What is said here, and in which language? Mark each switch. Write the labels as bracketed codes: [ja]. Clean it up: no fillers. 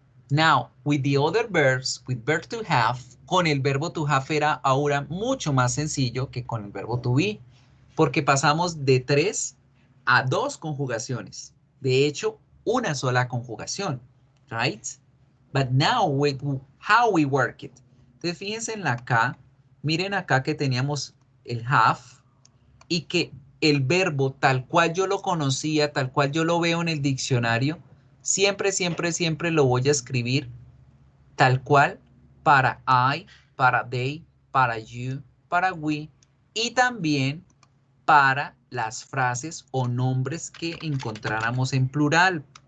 [en] Now, with the other verbs, with verb to have, [es] con el verbo to have era ahora mucho más sencillo que con el verbo to be, porque pasamos de 3 a 2 conjugaciones. De hecho, una sola conjugación, right? [en] But now, with how we work it. [es] Entonces, fíjense en la K, miren acá que teníamos el have y que el verbo tal cual yo lo conocía, tal cual yo lo veo en el diccionario, siempre, siempre, siempre lo voy a escribir tal cual para I, para they, para you, para we y también para las frases o nombres que encontráramos en plural.